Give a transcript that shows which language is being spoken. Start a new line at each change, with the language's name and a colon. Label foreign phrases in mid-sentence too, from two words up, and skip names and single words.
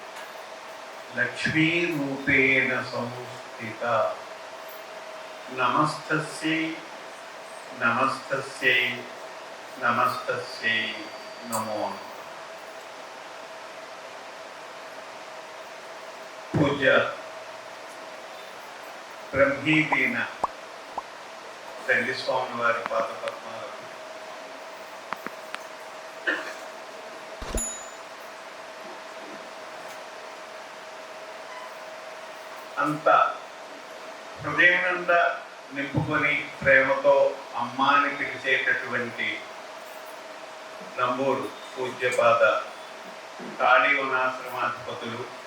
Sanskrit: लक्ष्मीरूपेण संस्थिता नमस्तस्यै नमस्तस्यै नमस्तस्यै नमो नमः। पूज्य ब्रह्मीदीन
Telugu: తండ్రి స్వామి వారి పాదపద్మాలకు అంత హృదయనంద నింపుకొని ప్రేమతో అమ్మాని పిలిచేటటువంటి నంబూరు పూజ్యపాద కాళీవనాశ్రమాధిపతులు